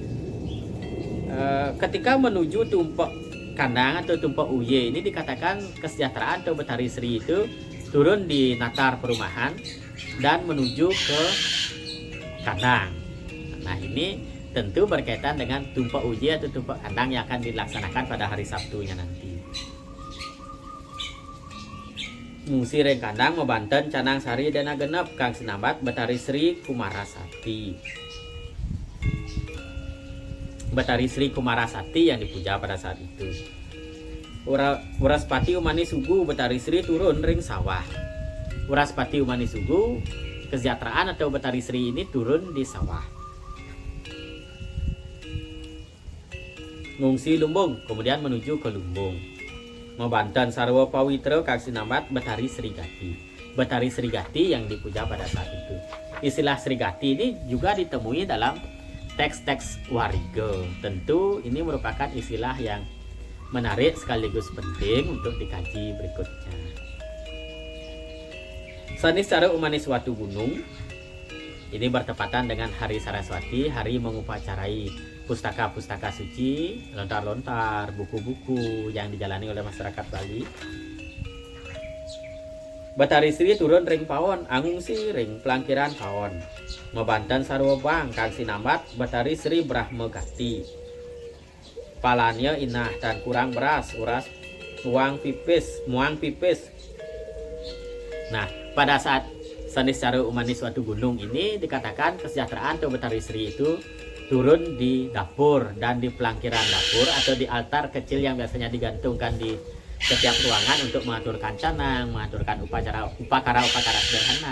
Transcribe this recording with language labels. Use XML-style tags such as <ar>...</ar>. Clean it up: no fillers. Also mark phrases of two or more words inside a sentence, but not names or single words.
<id>Ketika menuju Tumpak Kandang atau Tumpak Uye ini dikatakan kesejahteraan atau Betari Sri itu turun di natar perumahan dan menuju ke kandang. Nah, ini tentu berkaitan dengan Tumpak Uye atau Tumpak Kandang yang akan dilaksanakan pada hari Sabtunya nanti.</id> <ban>Ngungsi ring kandang Mabanten Canang Sari Dana Genep kang sinambat Betari Sri Kumarasati.</ban> <id>Betari Sri Kumarasati yang dipuja pada saat itu.</id> <ban>Uraspati Umanisugu Betari Sri turun ring sawah.</ban> <id>Uraspati Umanisugu kesejahteraan atau Betari Sri ini turun di sawah. Ngungsi Lumbung, kemudian menuju ke Lumbung.</id> <ban>Membantan Sarwa Pawitra kang sinambat Betari Srigati.</ban> <id>Betari Srigati yang dipuja pada saat itu. Istilah Srigati ini juga ditemui dalam teks-teks Wariga. Tentu ini merupakan istilah yang menarik sekaligus penting untuk dikaji berikutnya. Saniscara Umanis Watu Gunung ini bertepatan dengan Hari Saraswati, hari mengupacarai pustaka-pustaka suci, lontar-lontar, buku-buku yang dijalani oleh masyarakat Bali.</id> <ban>Betari Sri turun ring pawon, angungsi ring pelangkiran pawon. Mebantan sarwa bang kang sinambat Betari Sri Brahma Gati. Palanya inah dan kurang beras, uras muang pipis.</ban> <id>Nah, pada saat Saniscara Umanis Watu Gunung ini dikatakan kesejahteraan atau Betari Sri itu turun di dapur dan di pelangkiran dapur atau di altar kecil yang biasanya digantungkan di setiap ruangan untuk mengaturkan canang, mengaturkan upacara sederhana.</id>